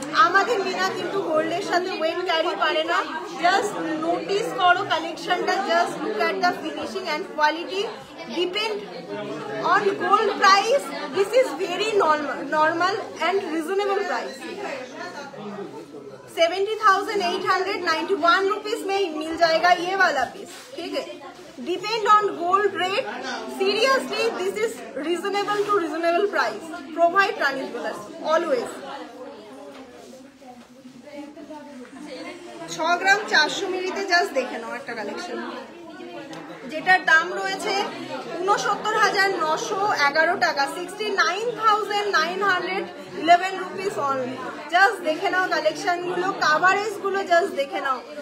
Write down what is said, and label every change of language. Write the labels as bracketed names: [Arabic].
[Bangla] আমাদের মিনা কিন্তু গোল্ডের সাথে ওয়েট ক্যারি পারে না, জাস্ট নোটিস করো কালেকশনটা, [English] Just look at the finishing and quality. Depend on gold price, this is very normal and reasonable price. [Hindi] 70,891 rupees में मिल जाएगा ये वाला पीस, ठीक है। [English] Depend on gold rate, seriously this is reasonable to reasonable price, provide Rani jewellers always. [Bangla] 6 gram 400 মিলিতে just দেখে নাও একটা collection, যেটার দাম রয়েছে 69,911 টাকা, 69,911 রুপিস অনলি। জাস্ট দেখে নাও কালেকশন গুলো, কাভারেজ গুলো জাস্ট দেখে নাও।